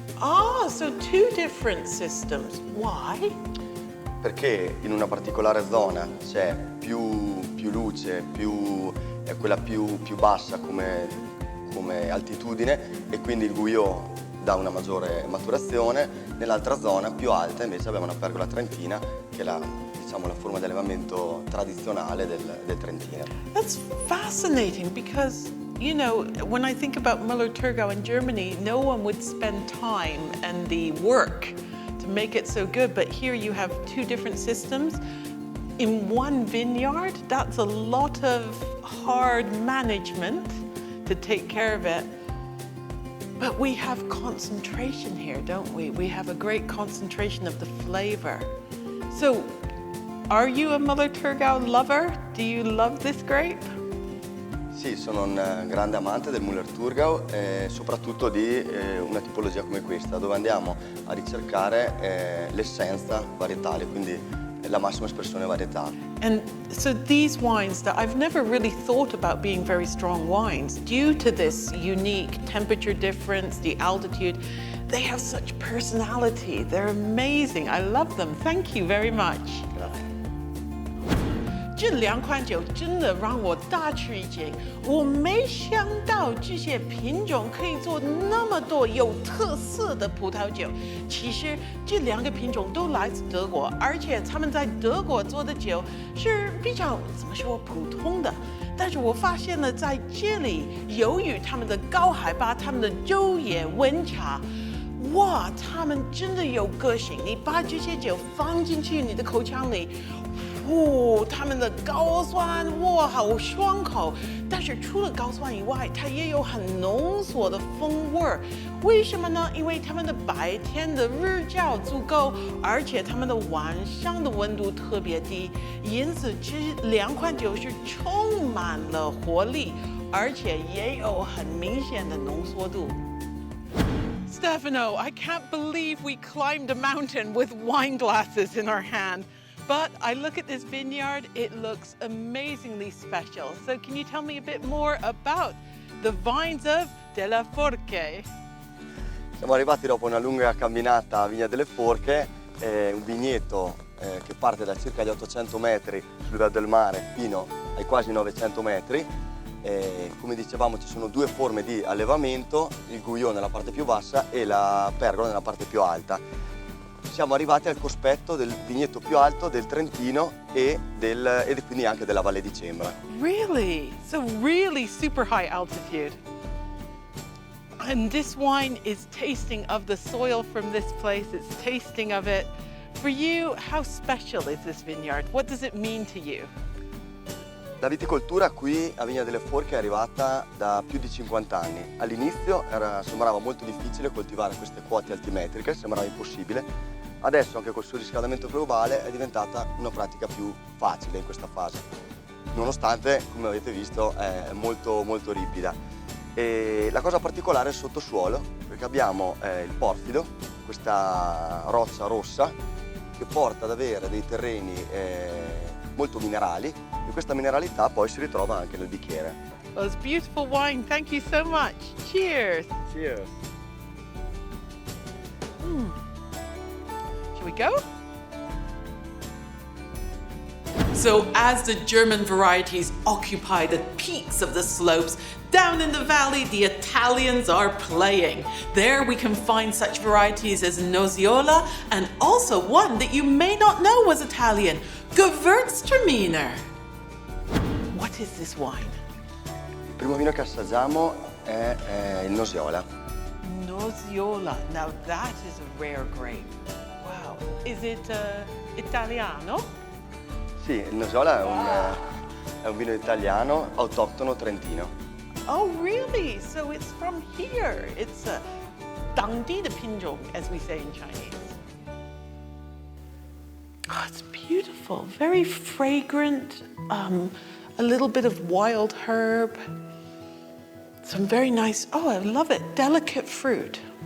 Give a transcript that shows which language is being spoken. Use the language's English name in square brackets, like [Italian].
[English] Ah, so 2 different systems. Why? [Italian] Perché in una particolare zona c'è più luce, è quella più bassa come altitudine, e quindi il Gouillot dà una maggiore maturazione. Nell'altra zona più alta invece abbiamo una pergola trentina, che è la forma di allevamento tradizionale del Trentino. [English] That's fascinating because, when I think about Müller-Thurgau in Germany, no one would spend time and the work to make it so good, but here you have 2 different systems in one vineyard. That's a lot of hard management to take care of it. But we have concentration here, don't we? We have a great concentration of the flavor. So, are you a Müller-Thurgau lover? Do you love this grape? [Italian] Sì, sono un grande amante del Müller-Thurgau e soprattutto di una tipologia come questa, dove andiamo a ricercare l'essenza varietale, quindi la massima espressione e varietà. [English] And so these wines that I've never really thought about being very strong wines, due to this unique temperature difference, the altitude, they have such personality. They're amazing. I love them. Thank you very much. [Italian] Grazie. [Chinese] 这两款酒真的让我大吃一惊，我没想到这些品种可以做那么多有特色的葡萄酒。其实这两个品种都来自德国，而且他们在德国做的酒是比较怎么说普通的。但是我发现了在这里，由于他们的高海拔，他们的昼夜温差。哇，他们真的有个性！你把这些酒放进去你的口腔里，他们的高酸，哇，好爽口。但是除了高酸以外，它也有很浓缩的风味儿。为什么呢？因为他们的白天的日照足够，而且他们的晚上的温度特别低，因此这两款酒是充满了活力，而且也有很明显的浓缩度。 [English] Stefano, I can't believe we climbed a mountain with wine glasses in our hand. But I look at this vineyard, it looks amazingly special. So can you tell me a bit more about the vines of Della Forche? [Italian] Siamo arrivati dopo una lunga camminata a Vigna delle Forche, un vigneto che parte da circa gli 800 metri sul livello del mare fino ai quasi 900 metri. Come dicevamo ci sono due forme di allevamento, il Gouillon nella parte più bassa e la Pergola nella parte più alta. Siamo arrivati al cospetto del vigneto più alto del Trentino e quindi anche della Valle di Cembra. [English] Really? So really super high altitude. And this wine is tasting of the soil from this place, it's tasting of it. For you, how special is this vineyard? What does it mean to you? [Italian] La viticoltura qui a Vigna delle Forche è arrivata da più di 50 anni. All'inizio sembrava molto difficile coltivare queste quote altimetriche, sembrava impossibile. Adesso anche col surriscaldamento globale è diventata una pratica più facile in questa fase, nonostante, come avete visto, è molto molto ripida. E la cosa particolare è il sottosuolo, perché abbiamo il porfido, questa roccia rossa, che porta ad avere dei terreni molto minerali e questa mineralità poi si ritrova anche nel bicchiere. [English] Well, it's beautiful wine. Thank you so much. Cheers. Cheers. Shall we go? So as the German varieties occupy the peaks of the slopes, down in the valley, the Italians are playing. There we can find such varieties as Nosiola and also one that you may not know was Italian, Gewürztraminer. What is this wine? [Italian] Il primo vino che assaggiamo è il Nosiola. [English] Nosiola. Now that is a rare grape. Wow. Is it Italiano? [Italian] Sì, il Nosiola è un vino italiano autoctono trentino. [English] Oh, really? So it's from here. It's a [Chinese] 当地的品种, [English] as we say in Chinese. Oh, it's beautiful. Very fragrant. A little bit of wild herb. Some very nice, oh, I love it, delicate fruit.